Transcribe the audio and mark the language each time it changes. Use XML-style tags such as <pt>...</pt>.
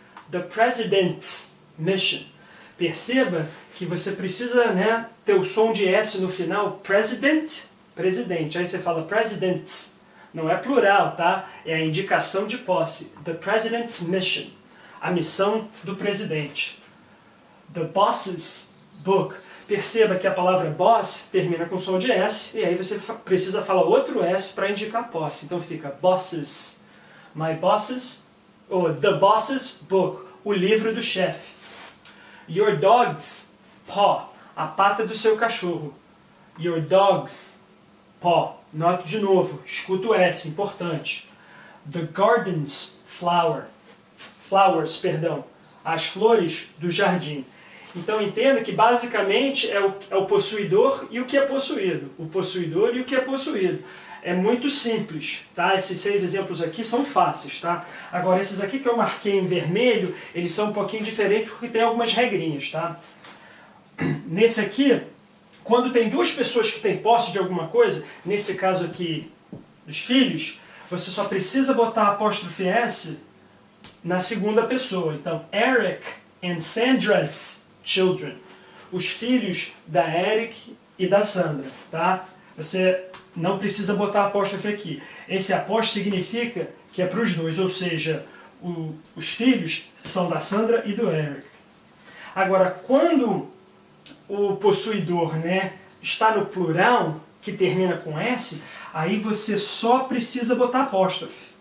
<en>The president's mission.</en> <pt>Perceba que você precisa, ter o som de S no final. President, presidente. Aí você fala presidents. Não é plural, tá? É a indicação de posse.</pt> <en>The president's mission.</en> <pt>A missão do presidente.</pt> <en>The boss's book.</en> <pt>Perceba que a palavra boss termina com som de S, e aí você precisa falar outro S para indicar posse. Então fica bosses.</pt> <en>My boss's, ou the boss's book.</en> <pt>O livro do chefe.</pt> <en>Your dog's paw.</en> <pt>A pata do seu cachorro.</pt> <en>Your dog's paw.</en> <pt>Note de novo, escuta o S, importante.</pt> <en>The garden's flower.</en> <pt>Flowers, perdão, as flores do jardim. Então entenda que basicamente é o possuidor e o que é possuído. O possuidor e o que é possuído. É muito simples, tá? Esses 6 exemplos aqui são fáceis, tá? Agora esses aqui que eu marquei em vermelho, eles são um pouquinho diferentes porque tem algumas regrinhas, tá? Nesse aqui, quando tem duas pessoas que têm posse de alguma coisa, nesse caso aqui dos filhos, você só precisa botar apóstrofe S na segunda pessoa.</pt> <en>Então, Eric and Sandra's children.</en> <pt>Os filhos da Eric e da Sandra, tá? Você não precisa botar apóstrofe aqui. Esse apóstrofe significa que é para os dois, ou seja, os filhos são da Sandra e do Eric. Agora, quando o possuidor, está no plural, que termina com S, aí você só precisa botar apóstrofe.</pt>